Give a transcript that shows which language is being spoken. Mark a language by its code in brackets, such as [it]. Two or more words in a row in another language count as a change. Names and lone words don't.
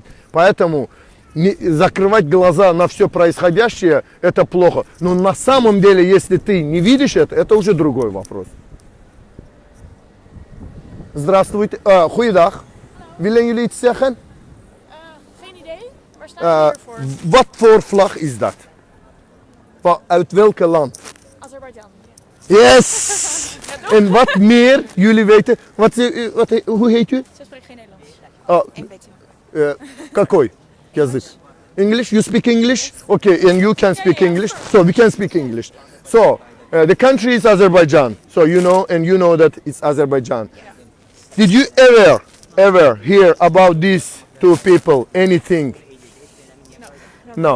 [ru] Поэтому закрывать глаза на все происходящее, это плохо. Но на самом деле, если ты не видишь это уже другой вопрос. Здравствуйте. [nl] Goeiedag. Willen jullie iets zeggen? Geen idee. Waar staan we hier voor? Wat voor vlag is dat? Uit welk land? Azerbeidzjan. Yes! En wat meer jullie weten? Hoe heet u? Ze spreekt geen Nederlands. En beetje. [ru] Какой язык? [en] English? You speak English? Okay, and you can speak English? So we can speak English. So, the country is Azerbaijan. So you know, and you know that it's Azerbaijan. Did you ever hear about these two people? Anything? No.